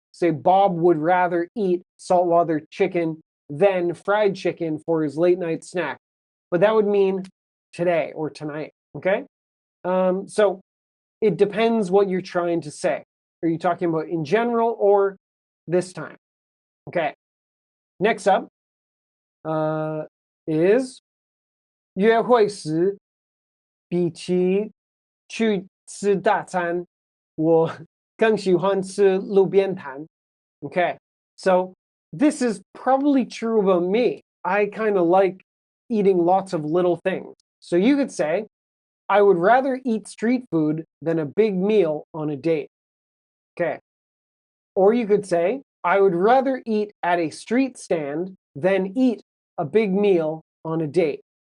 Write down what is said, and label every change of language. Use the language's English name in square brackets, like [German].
[English] Say Bob would rather eat saltwater chicken than fried chicken for his late night snack. But that would mean today or tonight, okay? So it depends what you're trying to say. Are you talking about in general or this time? Okay. Next up is [Chinese] 约会时比起去吃大餐，我更喜欢吃路边摊. [English] Okay, so this is probably true about me. I kind of like eating lots of little things. So you could say, I would rather eat street food than a big meal on a date. Okay. Or you could say, I would rather eat at a street stand than eat a big meal on a date.